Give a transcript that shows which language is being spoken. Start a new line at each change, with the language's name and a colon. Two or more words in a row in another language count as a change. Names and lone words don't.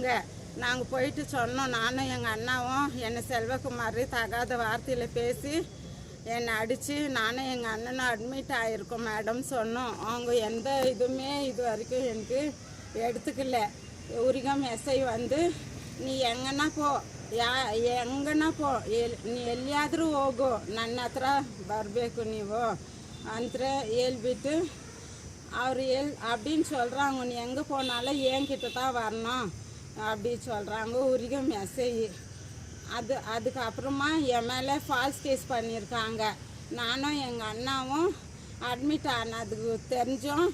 Tamil: நாங்கள் போயிட்டு சொன்னோம், நானும் எங்கள் அண்ணாவும் என்னை செல்வகுமார் தகாத வார்த்தையில் பேசி என்னை அடித்து நானும் எங்கள் அண்ணனும் அட்மிட் ஆகிருக்கோம் மேடம் சொன்னோம். அவங்க எந்த இதுவுமே இது வரைக்கும் எனக்கு எடுத்துக்கல. உரிகம் எஸ்ஐ நீ எங்கன்னா போ, எங்கன்னா போ
Kannada: ನೀ ಎಲ್ಲಿಯಾದರೂ ಹೋಗು, ನನ್ನ ಹತ್ರ ಬರಬೇಕು ನೀವು ಅಂತ ಹೇಳ್ಬಿಟ್ಟು
Tamil: அவர் அப்படின்னு சொல்கிறாங்க. நீ எங்கே போனாலும் என்கிட்ட தான் வரணும் அப்படின்னு சொல்கிறாங்க உரிகம் எஸ்ஐ. அதுக்கப்புறமா என் மேலே ஃபால்ஸ் கேஸ் பண்ணியிருக்காங்க. நானும் எங்கள் அண்ணாவும் அட்மிட் ஆனதுக்கு தெரிஞ்சோம்.